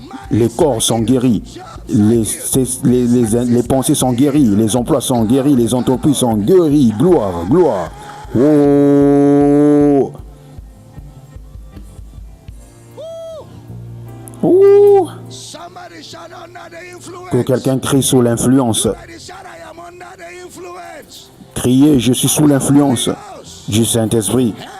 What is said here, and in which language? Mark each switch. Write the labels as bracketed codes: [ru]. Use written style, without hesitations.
[fr] Les corps sont guéris. Les pensées sont guéries. Les emplois sont guéris. Les entreprises sont guéries. Gloire, gloire. Oh. Oh. [en] Somebody shout under the influence. [fr] Que quelqu'un crie sous l'influence. [en] Somebody shout, I am under the influence. [fr] Criez, je suis sous l'influence du Saint-Esprit.